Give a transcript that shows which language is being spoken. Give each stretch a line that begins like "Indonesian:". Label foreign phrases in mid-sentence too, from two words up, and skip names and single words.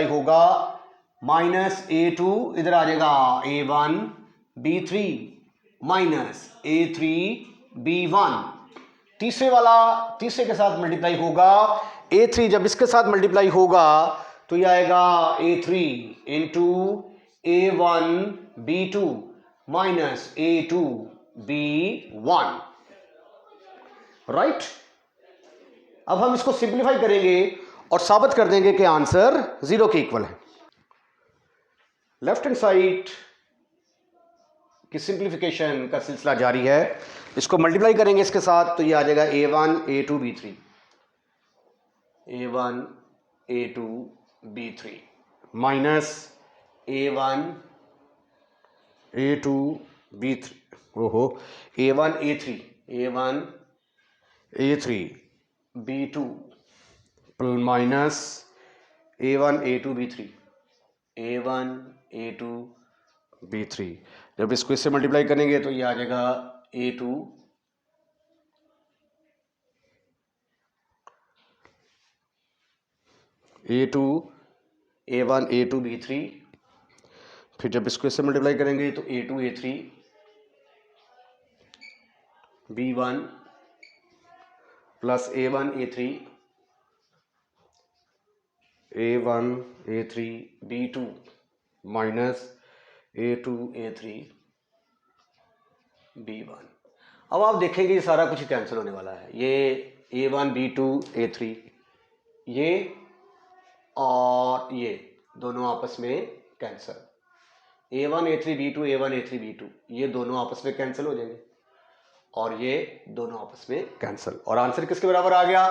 Hindi: होगा, माइनस a2 इधर आ जाएगा a1 b3 माइनस a3 b1, तीसरे वाला तीसरे के साथ मल्टीप्लाई होगा, a3 जब इसके साथ मल्टीप्लाई होगा तो ये आएगा a3 इंटू a1 b2 माइनस a2 b1, राइट। अब हम इसको सिंप्लीफाई करेंगे और साबित कर देंगे कि
English: answer zero
Hindi: के इक्वल है।
English: left hand side
Hindi: की सिंप्लीफिकेशन का सिलसिला जारी है, इसको मल्टीप्लाई करेंगे इसके साथ तो ये आ जाएगा a1 a2 b3 a1 a2 b3 माइनस a1 a2 b3 ओहो a1 a3 b2 माइनस a1 a2 b3 जब इसको इससे मल्टीप्लाई करेंगे तो ये आ जाएगा a2 a1 a2 b3, फिर जब इसको इससे मल्टीप्लाई करेंगे तो a2 a3 b1 प्लस a1 a3 A1 A3 B2 माइनस A2 A3 B1। अब आप देखेंगे ये सारा कुछ कैंसिल होने वाला है, ये A1 B2 A3 ये और ये दोनों आपस में कैंसिल, A1 A3 B2 A1 A3 B2 ये दोनों आपस में कैंसिल हो जाएंगे और ये दोनों आपस में कैंसिल, और आंसर किसके बराबर आ गया?